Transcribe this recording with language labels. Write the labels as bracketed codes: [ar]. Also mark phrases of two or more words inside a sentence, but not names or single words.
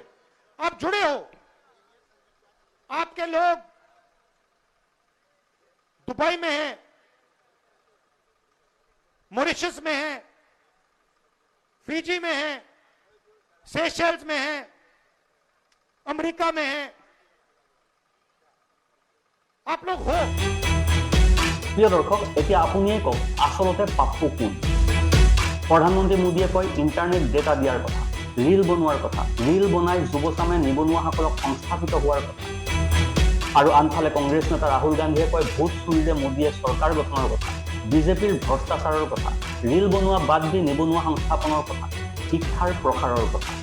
[hi] आप जुड़े हो, आपके लोग दुबई में हैं, मॉरिशस में हैं, फिजी में हैं, सेशल्स में हैं, अमेरिका में हैं, आप लोग हो। [as] প্ৰিয় দৰ্শক, এতিয়া আপুনিয়ে কওক আচলতে পাপ্পু কোন? প্ৰধানমন্ত্ৰী মোদীয়ে কয় ইণ্টাৰনেট ডেটা দিয়াৰ কথা, ৰীল বনোৱাৰ কথা, ৰীল বনাই যুৱচামে নিবনুৱাসকলক সংস্থাপিত হোৱাৰ কথা। আৰু আনফালে কংগ্ৰেছ নেতা ৰাহুল গান্ধীয়ে কয় ভোট চুৰিৰে মোদীয়ে চৰকাৰ গঠনৰ কথা, বিজেপিৰ ভ্ৰষ্টাচাৰৰ কথা, ৰীল বনোৱা বাদ দি নিবনুৱা সংস্থাপনৰ কথা, শিক্ষাৰ প্ৰসাৰৰ কথা।